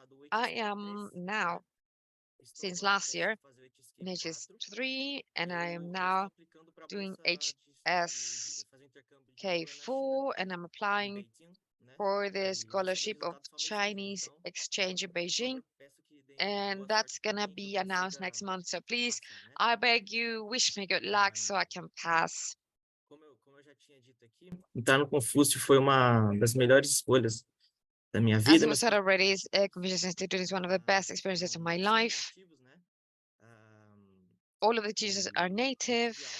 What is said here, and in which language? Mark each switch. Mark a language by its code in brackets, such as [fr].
[en] I am now, since last year, in HS3, and I am now doing HSK4, and I'm applying for the scholarship of Chinese exchange in Beijing, and that's gonna be announced next month. So please, I beg you, wish me good luck so I can pass. [pt] Como eu já tinha dito aqui, entrar no Confúcio foi uma das melhores escolhas da minha [en] As [pt] vida, [en] was said already, Confucius Institute is one of the best experiences of my life. All of the teachers are native.